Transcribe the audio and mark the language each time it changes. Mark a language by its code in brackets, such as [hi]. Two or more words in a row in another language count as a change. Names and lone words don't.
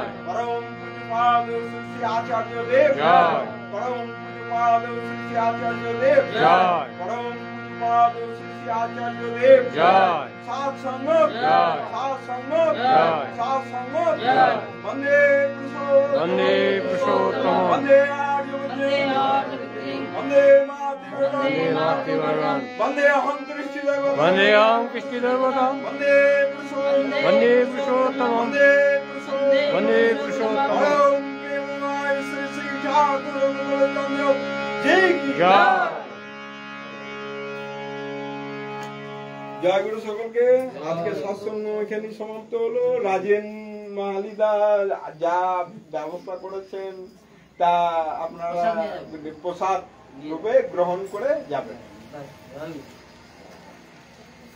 [bn] পরম পূজ্যপাদ শ্রী শ্রী আচার্য দেব জয়। পরম পূজ্যপাদ শ্রী শ্রী আচার্য দেব জয়। পরম পূজ্যপাদ শ্রী শ্রী আচার্য দেব জয়। সাত সঙ্গ জয়। সাত সঙ্গ জয়। সাত সঙ্গ জয়। [sa] বন্দে পুরুষোত্তম, বন্দে পুরুষোত্তম, বন্দে वंदे मातृभगवान्, वंदे अहं कृष्णदेवतां, वंदे अहं कृष्णदेवतां, वंदे पुरुषोत्तमं, वंदे पुरुषोत्तमं, वंदे पुरुषोत्तमं, वंदे पुरुषोत्तमं। [hi] ओम प्रेममय श्री श्री ठाकुर गोलचंद्र जी की जय। [bn] জয় গুরু সকলকে। আজকে সৎসঙ্গ এখানেই সমাপ্ত হলো। রাজেন মালিদা যা ব্যবস্থা করেছেন তা আপনারা প্রসাদ রূপে গ্রহণ করে যাবেন।